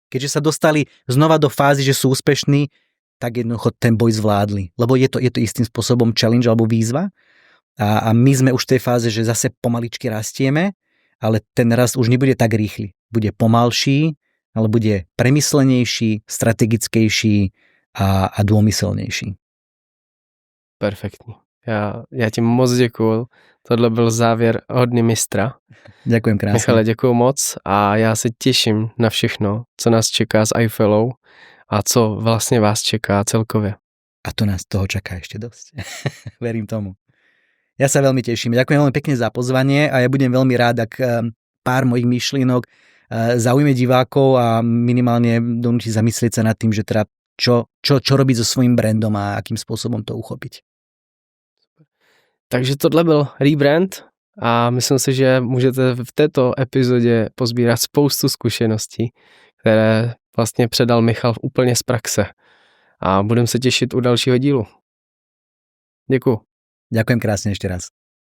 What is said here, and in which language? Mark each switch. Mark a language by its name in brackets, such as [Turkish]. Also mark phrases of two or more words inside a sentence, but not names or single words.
[Slovak] Keďže sa dostali znova do fázy, že sú úspešní, tak jednoducho ten boj zvládli. Lebo je to istým spôsobom challenge alebo výzva. A my sme už v tej fáze, že zase pomaličky rastieme, ale ten rast už nebude tak rýchly. Bude pomalší, ale bude premyslenejší, strategickejší a dômyselnejší. [Czech] Perfektní. Já ti moc děkuju. Tohle byl závěr hodný mistra. [Slovak] Ďakujem krásne. [Czech] Michale, děkuju moc a já se těším na všechno, co nás čeká s iFellowou a co vlastně vás čeká celkově. [Slovak] A to nás toho čaká ešte dosť. Verím tomu. Ja sa veľmi teším. Ďakujem veľmi pekne za pozvanie a ja budem veľmi rád, ak pár mojich myšlienok zaujme divákov a minimálne donúti zamyslieť sa nad tým, že teda čo robiť so svojím brandom a akým spôsobom to uchopiť. [Czech] Takže tohle byl rebrand a myslím si, že můžete v této epizodě pozbírat spoustu zkušeností, které vlastně předal Michal úplně z praxe. A budeme se těšit u dalšího dílu. Děkuju. [Slovak] Ďakujem krásne ešte raz.